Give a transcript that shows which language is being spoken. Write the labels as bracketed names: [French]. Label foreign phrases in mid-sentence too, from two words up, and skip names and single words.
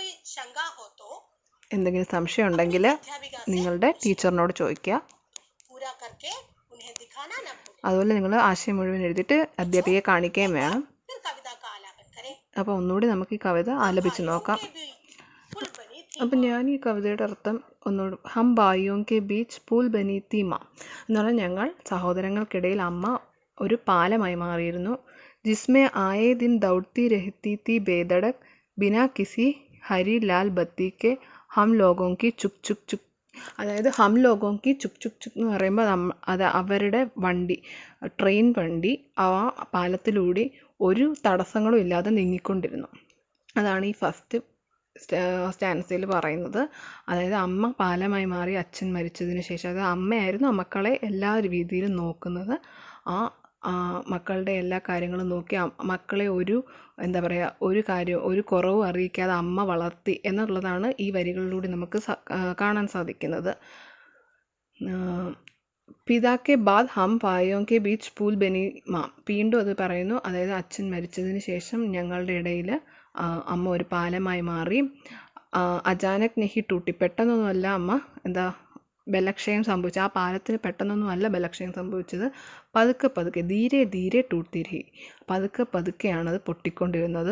[Hindi] शंका हो तो [Malayalam] എന്തെങ്കിലും സംശയം ഉണ്ടെങ്കിൽ [Hindi] अध्यापिका से [Malayalam] നിങ്ങളുടെ ടീച്ചറിനോട് ചോദിക്കുക. [Hindi] पूरा करके उन्हें दिखाना न भूलें. [Malayalam] അതുപോലെ നിങ്ങൾ ആശയം മുഴുവൻ എഴുതിയിട്ട് അധ്യാപികയെ കാണിക്കുകയും വേണം. [Hindi] फिर कविता का आलापन करें. [Malayalam] അപ്പോൾ ഒന്നുകൂടി നമുക്ക് ഈ കവിത ആലപിച്ച് നോക്കാം. [Hindi] के बीच पुल बनी थी [Malayalam] അപ്പം ഞാൻ ഈ കവിതയുടെ അർത്ഥം ഒന്നുകൂടി [Hindi] हम भाइयों के बीच पुल बनी थी माँ [Malayalam] എന്ന് പറഞ്ഞാൽ ഞങ്ങൾ സഹോദരങ്ങൾക്കിടയിൽ അമ്മ ഒരു പാലമായി മാറിയിരുന്നു. [Hindi] जिसमें आए दिन दौड़ती रहती थी बेधड़क बिना किसी हरी लाल बत्ती के हम लोगों की चुक चुक चुक. [Malayalam] അതായത് [Hindi] हम लोगों की चुक चुक चुक [Malayalam] എന്ന് പറയുമ്പോൾ അത് അവരുടെ വണ്ടി, ട്രെയിൻ വണ്ടി ആ പാലത്തിലൂടെ ഒരു തടസ്സങ്ങളും ഇല്ലാതെ നീങ്ങിക്കൊണ്ടിരുന്നു. അതാണ് ഈ [English] first stanza [Malayalam] പറയുന്നത്. അതായത് അമ്മ പാലമായി മാറി അച്ഛൻ മരിച്ചതിന് ശേഷം, അത് അമ്മയായിരുന്നു മക്കളെ എല്ലാ രീതിയിലും നോക്കുന്നത്. ആ മക്കളുടെ എല്ലാ കാര്യങ്ങളും നോക്കി മക്കളെ ഒരു കുറവും അറിയിക്കാതെ അമ്മ വളർത്തി എന്നുള്ളതാണ് ഈ വരികളിലൂടെ നമുക്ക് കാണാൻ സാധിക്കുന്നത്. [Hindi] पिता के बाद हम भाइयों के बीच पुल बनी माँ. [Malayalam] വീണ്ടും അത് പറയുന്നു. അതായത് അച്ഛൻ മരിച്ചതിന് ശേഷം ഞങ്ങളുടെ ഇടയിൽ അമ്മ ഒരു പാലമായി മാറി. [Hindi] अचानक नहीं टूटी, [Malayalam] പെട്ടെന്നൊന്നുമല്ല അമ്മ ബലക്ഷയം സംഭവിച്ചു. ആ പാലത്തിന് പെട്ടെന്നൊന്നുമല്ല ബലക്ഷയം സംഭവിച്ചത്. പതുക്കെ പതുക്കെ [Hindi] धीरे धीरे टूटी रही, [Malayalam] പതുക്കെ പതുക്കെയാണത് പൊട്ടിക്കൊണ്ടിരുന്നത്.